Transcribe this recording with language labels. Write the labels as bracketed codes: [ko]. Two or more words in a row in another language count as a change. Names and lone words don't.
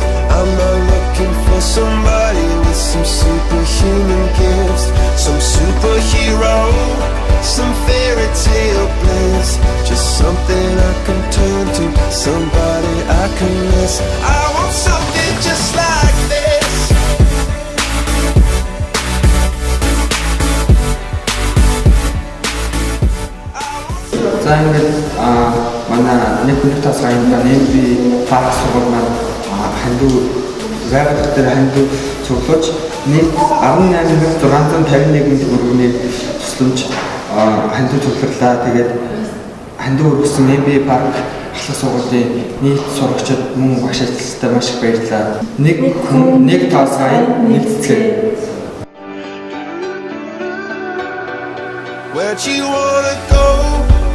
[en] I'm not looking for somebody with some superhuman gifts, some superhero, some fairy tale bliss, just something I can turn to, somebody I can miss. I want something just like this. [mn] За ингээд манай нэг тасгайд маань MV Park сургууль маань хандив веб дээр хандив цуглаж нэг 18651 өргөний тусламж хандив цугларлаа. Тэгээд хандив өргөсөн MV Park ахлах сургуулийн нийт сурагчид мөн багш ажилтнуудтай маш их баярлалаа. Нэг тасгай нэг цэцэг. [en] Where'd you wanna go?